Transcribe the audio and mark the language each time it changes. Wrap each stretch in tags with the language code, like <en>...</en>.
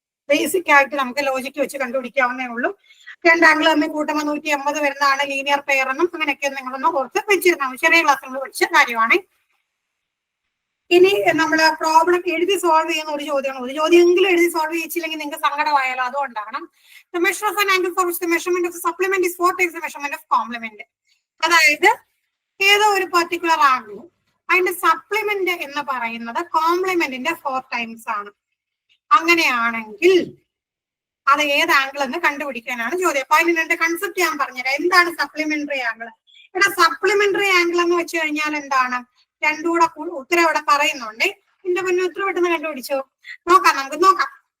<ml>Basic ആയിട്ട് നമുക്ക് logic വെച്ച് കണ്ടുപിടിക്കാവുന്നേ ഉള്ളൂ. 2 ആംഗിൾ തമ്മിൽ കൂട്ടുമ്പോൾ 180 വരുന്നതാണ് ലീനിയർ പെയർ എന്നും അങ്ങനെയൊക്കെ നിങ്ങളൊന്ന് ഓർത്ത് വെച്ചിരുന്നാൽ ചെറിയ ക്ലാസ് നമ്മൾ പഠിച്ച കാര്യമാണ്. ഇനി നമ്മൾ പ്രോബ്ലം എഴുതി സോൾവ് ചെയ്യുന്ന ഒരു ചോദ്യമാണ്. ഒരു ചോദ്യമെങ്കിലും എഴുതി സോൾവ് ചെയ്യിച്ചില്ലെങ്കിൽ നിങ്ങൾക്ക് സങ്കടമായാലോ, അതുകൊണ്ടാണ്.</ml> <en>The measure of an angle for which the measurement of the supplement is 4 times the measurement of complement.</en> <ml>അതായത് ഏതോ ഒരു പെർട്ടിക്കുലർ ആംഗിൾ അതിന്റെ സപ്ലിമെന്റ് എന്ന് പറയുന്നത് കോംപ്ലിമെന്റിന്റെ 4 ടൈംസ് ആണ്. അങ്ങനെയാണെങ്കിൽ അത് ഏത് ആംഗിൾ എന്ന് കണ്ടുപിടിക്കാനാണ് ചോദ്യം. അപ്പൊ അതിന് രണ്ട് കൺസെപ്റ്റ് ഞാൻ പറഞ്ഞുതരാം. എന്താണ് സപ്ലിമെന്ററി ആംഗിൾ? ഇവിടെ സപ്ലിമെന്ററി ആംഗിൾ എന്ന് വെച്ച് കഴിഞ്ഞാൽ എന്താണ്? രണ്ടും കൂടെ ഉത്തരം ഇവിടെ പറയുന്നുണ്ട്. എന്റെ മുന്നിൽ ഉത്തരം പെട്ടെന്ന് കണ്ടുപിടിച്ചോ. നമുക്ക് നോക്കാം.</ml>